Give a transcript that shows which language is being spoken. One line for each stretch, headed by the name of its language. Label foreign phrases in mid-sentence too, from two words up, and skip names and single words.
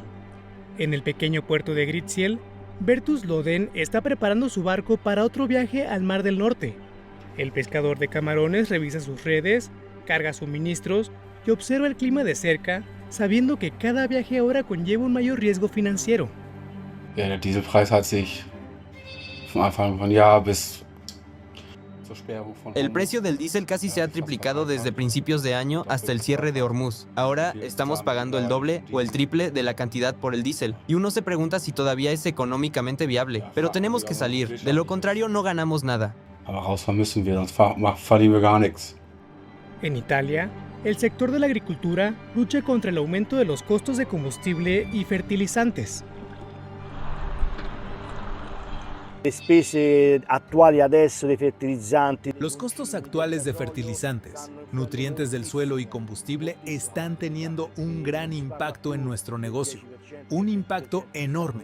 Spanish: En el pequeño puerto de Gritziel, Bertus Loden está preparando su barco para otro viaje al Mar del Norte. El pescador de camarones revisa sus redes, carga suministros y observa el clima de cerca, sabiendo que cada viaje ahora conlleva un mayor riesgo financiero.
German: Der Dieselpreis hat sich von Anfang von Jahr bis zur Sperrung von
Spanish: El precio del diésel casi se ha triplicado desde principios de año hasta el cierre de Hormuz. Ahora estamos pagando el doble o el triple de la cantidad por el diésel. Y uno se pregunta si todavía es económicamente viable. Pero tenemos que salir, de lo contrario no ganamos nada.
German: Aber rausfahren müssen wir, sonst verdienen wir gar nichts.
Spanish: En Italia, el sector de la agricultura lucha contra el aumento de los costos de combustible y fertilizantes. Los costos actuales de fertilizantes, nutrientes del suelo y combustible están teniendo un gran impacto en nuestro negocio, un impacto enorme.